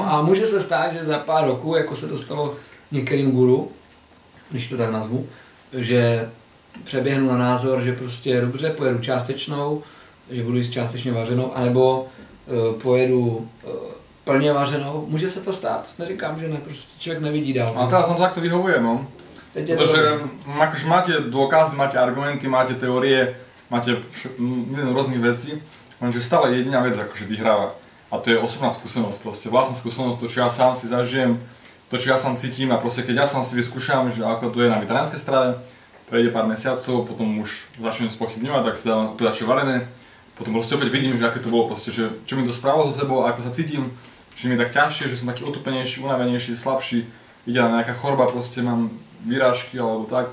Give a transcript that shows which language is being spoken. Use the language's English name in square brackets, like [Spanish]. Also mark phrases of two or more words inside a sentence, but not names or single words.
[Czech] A může se stát, že za pár roků, jako se dostalo některým guru, když to tak nazvu, že přeběhnu na názor, že prostě dobře, pojedu částečnou, že budu jíst částečně vařenou, anebo pojedu plně vařenou. Může se to stát, neříkám, že ne, prostě člověk nevidí dál. [Slovak] A teraz nám to takto vyhovuje, no. Protože akože máte dôkazy, máte argumenty, máte teórie, máte milión rôznych vecí, lenže stále jediná vec akože vyhráva. A to je osobná skúsenosť, proste vlastná skúsenosť, to čo ja sám si zažijem, to čo ja sám cítim a proste keď ja sám si vyskúšam, že ako to je na veteránskej strave, prejde pár mesiacov, potom už začnem spochybňovať, tak si dávam kudačie varené, potom proste opäť vidím, že aké to bolo proste, že čo mi to spravilo so sebou, ako sa cítim, že mi je tak ťažšie, že som taký otupenejší, unavenejší, slabší, ide na nejaká choroba, proste mám výrážky alebo tak.